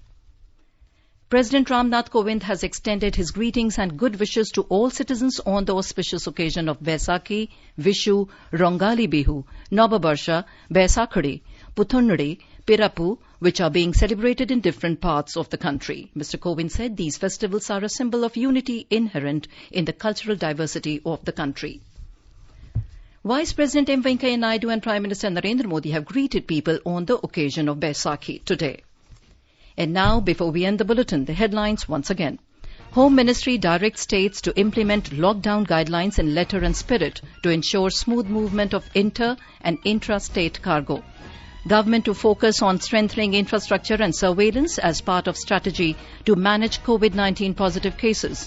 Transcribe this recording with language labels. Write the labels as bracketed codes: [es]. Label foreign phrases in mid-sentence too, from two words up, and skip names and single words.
[en] President Ram Nath Kovind has extended his greetings and good wishes to all citizens on the auspicious occasion of Baisakhi, Vishu, Rongali Bihu, Nobabarsha, Baisakhadi, Puthundri, Pirapu, which are being celebrated in different parts of the country. Mr. Kovind said these festivals are a symbol of unity inherent in the cultural diversity of the country. Vice President M. Venkaiah Naidu and Prime Minister Narendra Modi have greeted people on the occasion of Baisakhi today. And now, before we end the bulletin, the headlines once again. Home Ministry directs states to implement lockdown guidelines in letter and spirit to ensure smooth movement of inter- and intra-state cargo. Government to focus on strengthening infrastructure and surveillance as part of strategy to manage COVID-19 positive cases.